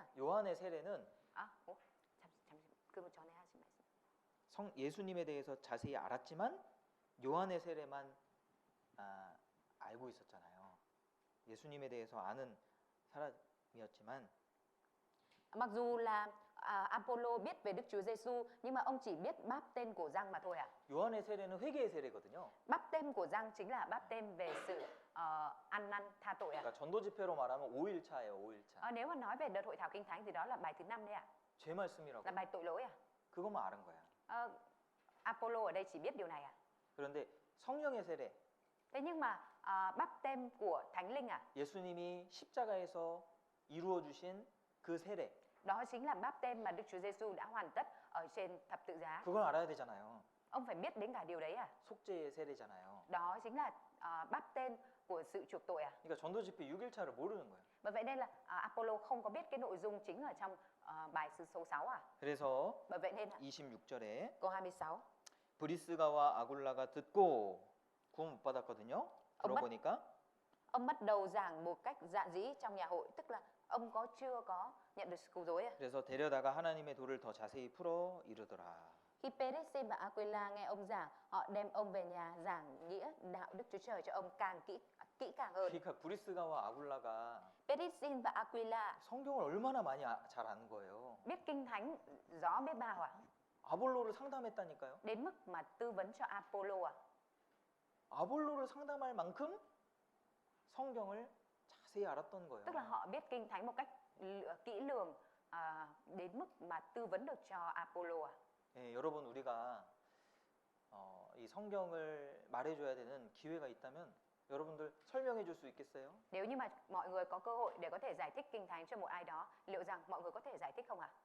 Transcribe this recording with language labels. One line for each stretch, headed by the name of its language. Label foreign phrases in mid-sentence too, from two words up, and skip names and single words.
Korean: 요한의 세례는 예수님에 대해서 자세히 알았지만 요한의 세례만 알고 있었잖아요. 예수님에 대해서 아는 사람이었지만
Vietnamese: Mặc dù là Apollo biết về Đức Chúa Giêsu, nhưng mà ông chỉ biết báp tên của Giăng mà thôi ạ.
Korean: 요한의 세례는 회개의 세례거든요.
Vietnamese: Báp tên của Giăng chính là báp tên về sự ăn năn tha tội ạ.
Korean: 그러니까 전도 집회로 말하면 5일차예요, 5일차.
Vietnamese: Nếu mà nói về đợt hội thảo kinh thánh thì đó là bài thứ 5 đấy ạ.
Korean: 죄 말씀이라고.
Vietnamese: Là bài tội lỗi ạ.
Korean: 그것만 아는 거야.
Vietnamese: Apollo ở đây chỉ biết điều này ạ.
Korean: 그런데 성령의 세례.
Vietnamese: Thế nhưng mà báp tên của Thánh Linh ạ.
Korean: 예수님이 십자가에서 이루어 주신 그 세례.
Vietnamese: Đó chính là báp tên mà Đức Chúa Giêsu đã hoàn tất ở trên thập tự giá.
Korean: 그걸 알아야 되잖아요.
Vietnamese: Ông phải biết đến cả điều đấy à?
Korean: 속죄의 세례잖아요.
Vietnamese: Đó chính là báp tên của sự chuộc tội à?
Korean: 그러니까 전도 집회 6일차를 모르는 거예요.
Vietnamese: Bởi vậy nên là Apollo không có biết cái nội dung chính ở trong bài số 6 à?
Korean: 그래서
Vietnamese: Bởi vậy nên
Korean: 26절에
Vietnamese: câu 26.
Korean: 브리스가와 아굴라가 듣고 구원 못 받았거든요. 들어보니까
Vietnamese: Ông bắt đầu giảng một cách dạn dĩ trong nhà hội, tức là ông chưa có nhận được sự cứu rỗi à?
Korean: 그래서 데려다가 하나님의 도를 더 자세히 풀어 이르더라.
Vietnamese: Khi Peresin và Aquila nghe ông giảng, họ đem ông về nhà giảng nghĩa đạo Đức Chúa Trời cho ông càng kỹ càng hơn.
Korean: 그러니까 브리스가와 아굴라가
Vietnamese: Peresin và Aquila
Korean: 성경을 얼마나 많이 잘 아는 거예요.
Vietnamese: biết kinh thánh rõ biết bao à?
Korean: 아볼로를 상담했다니까요.
Vietnamese: Đến mức mà tư vấn cho Apollo à?
Korean: 아볼로를 상담할 만큼 성경을 자세히 알았던 거예요.
Vietnamese: Tức là họ biết kinh thánh một cách kỹ lường đến mức mà tư vấn được cho Apollo à?
Korean: 예, 여러분 우리가 이 성경을 말해줘야 되는 기회가 있다면 여러분들 설명해 줄 수 있겠어요?
Vietnamese: Nếu như mà mọi người có cơ hội để có thể giải thích kinh thánh cho một ai đó, liệu rằng mọi người có thể giải thích không ạ?